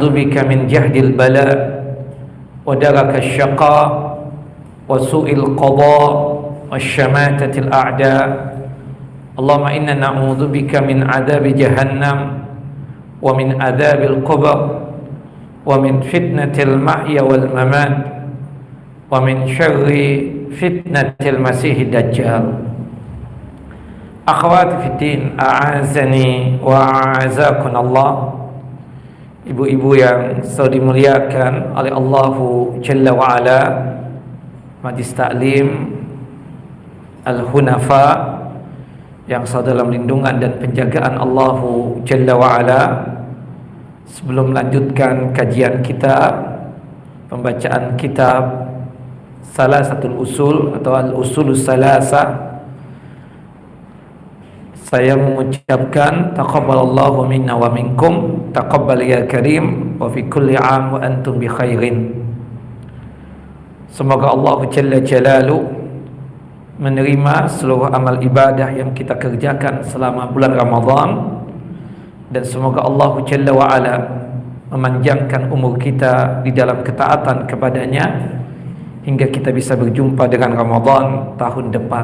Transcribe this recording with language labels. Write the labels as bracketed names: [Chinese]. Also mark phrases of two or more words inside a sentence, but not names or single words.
[Arabic] بك من جهد البلاء ودرك الشقاء وسوء القضاء والشماتة الأعداء اللهم إنا نعوذ بك من عذاب جهنم ومن عذاب القبر ومن فتنة المحيا والممات ومن شر فتنة المسيح الدجال. أخواتي في الدين أعزني وأعزكم الله. [Indonesian] Ibu-ibu yang selalu dimuliakan oleh [Arabic] الله جل وعلا, [Indonesian] Majlis Taklim Al-Hunafa yang selalu dalam lindungan dan penjagaan [Arabic] الله جل وعلا. [Indonesian] Sebelum melanjutkan kajian kita, pembacaan kitab Salasatul Usul atau Al-Usulus Salasa, saya mengucapkan [Arabic] تقبل الله منا ومنكم تقبل يا كريم وفي كل عام وأنتم بخير. [Indonesian] Semoga [Arabic] الله جل جلاله [Indonesian] menerima seluruh amal ibadah yang kita kerjakan selama bulan Ramadan, dan semoga [Arabic] الله جل وعلا [Indonesian] memanjangkan umur kita di dalam ketaatan kepadanya hingga kita bisa berjumpa dengan Ramadan tahun depan.